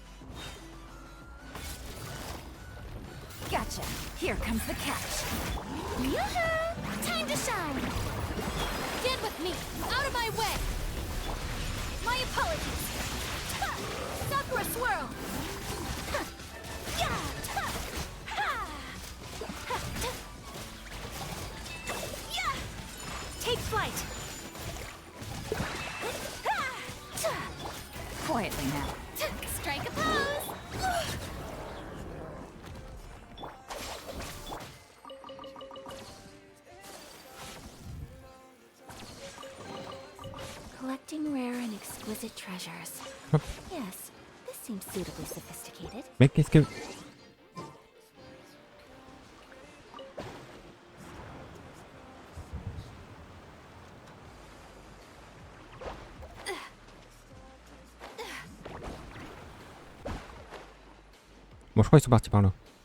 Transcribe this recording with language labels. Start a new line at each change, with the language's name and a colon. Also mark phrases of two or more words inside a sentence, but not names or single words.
English: Gotcha. Here comes the catch. Yoo-hoo! Time to shine! Get with me! Out of my way! My apologies! Ha! Sakura swirl! Ha! Ya! Ha! Ha! Ha! Ya! Take flight! Quietly now. Strike a pose! Collecting rare and exquisite treasures. Hop. Yes, this seems suitably sophisticated.
French: Mais qu'est-ce que... Bon, je crois qu'ils sont partis par là.